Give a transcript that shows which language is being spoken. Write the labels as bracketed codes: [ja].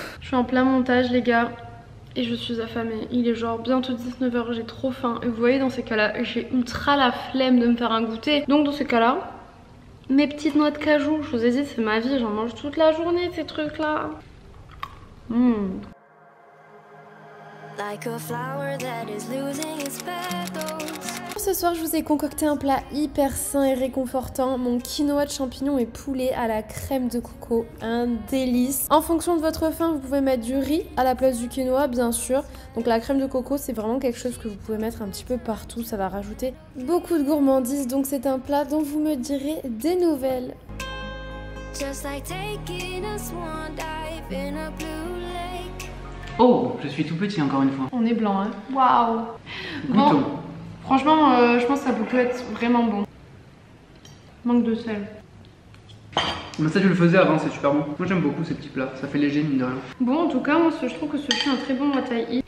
[fr] Je suis en plein montage, les gars. Et je suis affamée. Il est genre bientôt 19 h, j'ai trop faim. Et vous voyez, dans ces cas-là, j'ai ultra la flemme de me faire un goûter. Donc dans ces cas-là, mes petites noix de cajou, je vous ai dit, c'est ma vie. J'en mange toute la journée, ces trucs-là. [en] Like a flower that is losing its petals. [fr] Ce soir, je vous ai concocté un plat hyper sain et réconfortant, mon quinoa de champignons et poulet à la crème de coco, un délice. En fonction de votre faim, vous pouvez mettre du riz à la place du quinoa, bien sûr. Donc la crème de coco, c'est vraiment quelque chose que vous pouvez mettre un petit peu partout, ça va rajouter beaucoup de gourmandise, donc c'est un plat dont vous me direz des nouvelles. [en] Just like taking a swan dive in a blue lake. [fr] Oh, je suis tout petit encore une fois. On est blanc, hein. Waouh. Bon, franchement, je pense que ça peut être vraiment bon. Manque de sel. Mais ça, je le faisais avant, c'est super bon. Moi, j'aime beaucoup ces petits plats. Ça fait léger, mine de rien. Bon, en tout cas, moi, je trouve que ce chien est un très bon [en] what I eat.